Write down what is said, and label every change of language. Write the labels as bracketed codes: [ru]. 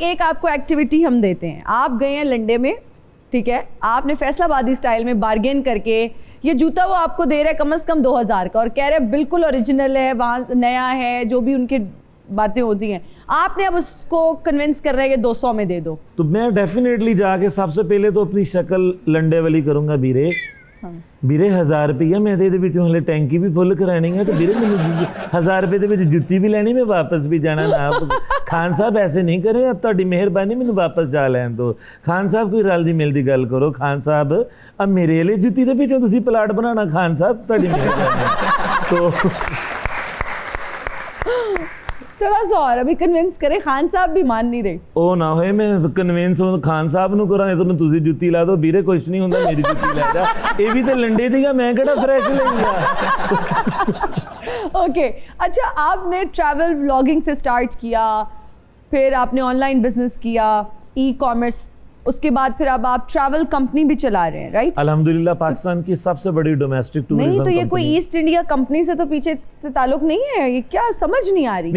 [hi] एक आपको एक्टिविटी हम देते हैं। आप गए हैं लंडे में, ठीक है, आपने फैसलाबादी स्टाइल में बार्गेन करके ये जूता वो आपको दे रहा है कम से कम 2000 का और कह रहे हैं बिल्कुल ओरिजिनल है, वहाँ नया है, जो भी उनके बातें होती हैं, आपने अब उसको कन्विंस कर रहे हैं कि 200 में दे दो। तो मैं डेफिनेटली जाके सबसे पहले तो अपनी शक्ल लंडे वाली करूंगा। बीरे [pa] ਵੀਰੇ 1000 रुपया मैं ਇਹਦੇ ਵਿੱਚ ਹਲੇ ਟੈਂਕੀ ਵੀ ਫੁੱਲ ਕਰਾਣੀ ਹੈ, ਤੇ ਵੀਰੇ ਮੈਨੂੰ 1000 रुपये ਦੇ ਵਿੱਚ ਜੁੱਤੀ ਵੀ ਲੈਣੀ, ਮੈਂ ਵਾਪਸ ਵੀ ਜਾਣਾ ਨਾ। ਖਾਨ ਸਾਹਿਬ [hi] ऐसे नहीं करें, [pa] ਤੁਹਾਡੀ ਮਿਹਰਬਾਨੀ ਮੈਨੂੰ ਵਾਪਸ ਜਾ ਲੈਣ ਦਿਓ। ਖਾਨ ਸਾਹਿਬ ਕੋਈ ਰਲਦੀ ਮਿਲਦੀ ਗੱਲ ਕਰੋ। ਖਾਨ ਸਾਹਿਬ अब ਮੇਰੇ ਲਈ ਜੁੱਤੀ ਦੇ ਵਿੱਚੋਂ ਤੁਸੀਂ ਪਲਾਟ ਬਣਾਉਣਾ, ਖਾਨ ਸਾਹਿਬ ਤੁਹਾਡੀ ਮਿਹਰਬਾਨੀ। तो [hi] थोड़ा सा और अभी कन्विंस करे, खान साहब भी मान नहीं रहे। [pa] ਉਹ ਨਾ ਹੋਏ ਮੈਂ ਕਨਵਿੰਸ ਖਾਨ ਸਾਹਿਬ ਨੂੰ ਕਰਾਂ ਤੁਹਾਨੂੰ ਤੁਸੀਂ ਜੁੱਤੀ ਲਾ ਦਿਓ। ਵੀਰੇ ਕੁਛ ਨਹੀਂ ਹੁੰਦਾ, ਮੇਰੀ ਜੁੱਤੀ ਲੈ ਜਾ। ਇਹ ਵੀ ਤੇ ਲੰਡੇ ਦੀਗਾ, मैं ਕਿਹੜਾ फ्रेश ਲਈ ਆ। [hi] ओके, अच्छा आपने ट्रैवल व्लॉगिंग से स्टार्ट किया, फिर आपने ऑनलाइन बिजनेस किया, ई कॉमर्स, उसके बाद फिर अब आप ट्रैवल कंपनी भी चला रहे हैं, राइट? अल्हम्दुलिल्लाह पाकिस्तान की सबसे बड़ी डोमेस्टिक टूरिज्म नहीं तो ये कोई ईस्ट इंडिया कंपनी से तो पीछे से ताल्लुक नहीं है, ये क्या समझ नहीं आ रही?